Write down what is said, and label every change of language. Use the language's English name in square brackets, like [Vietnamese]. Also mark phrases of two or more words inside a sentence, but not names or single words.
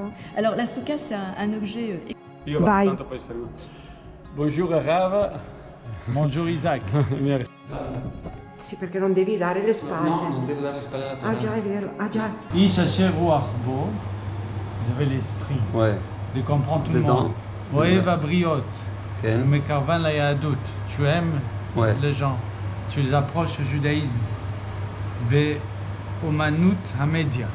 [French] Alors la souka, c'est un objet... Bonjour Rav, Bonjour Isaac. Merci. [Italian] Sì, perché non devi dare le spalle. No, non devo dare le spalle alla Torah. Ah già, è vero. Ah già. [Hebrew] איש אשר רוח בו, [French] vous avez l'esprit Ouais. de comprendre tout Dedans. le monde. [Hebrew] אוהב בריות, כן. מקרבן ליהדות, [French] tu aimes Ouais. les gens, tu les approches au judaïsme. [Hebrew] באומנות המדיה, [French] Ah. dans l'art